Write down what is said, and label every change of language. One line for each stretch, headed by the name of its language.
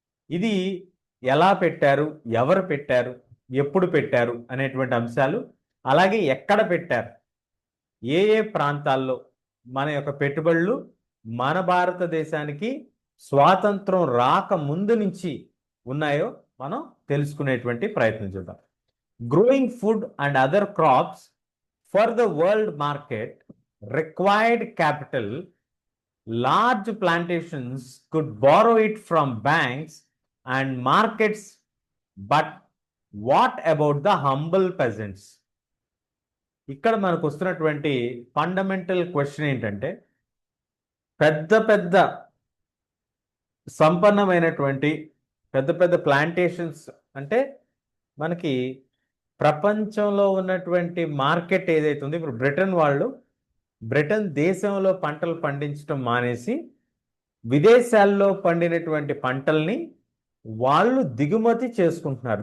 Telugu: ఇది ఎలా పెట్టారు, ఎవరు పెట్టారు, ఎప్పుడు పెట్టారు అనేటువంటి అంశాలు, అలాగే ఎక్కడ పెట్టారు, ఏ ఏ ప్రాంతాల్లో మన యొక్క పెట్టుబడులు మన భారతదేశానికి స్వాతంత్రం రాక ముందు నుంచి ఉన్నాయో మనం తెలుసుకునేటువంటి ప్రయత్నం చేద్దాం.
English: Growing food and other crops for the world market required capital. Large plantations could borrow it from banks and markets, but what about the humble peasants?
Telugu: ఇక్కడ మనకు వస్తున్నటువంటి ఫండమెంటల్ క్వశ్చన్ ఏంటంటే, పెద్ద పెద్ద సంపన్నమైనటువంటి పెద్ద పెద్ద ప్లాంటేషన్స్ అంటే మనకి ప్రపంచంలో ఉన్నటువంటి మార్కెట్ ఏదైతే ఉందో, ఇప్పుడు బ్రిటన్ దేశంలో పంటలు పండించడం మానేసి విదేశాల్లో పండినటువంటి పంటల్ని వాళ్ళు దిగుమతి చేసుకుంటున్నారు.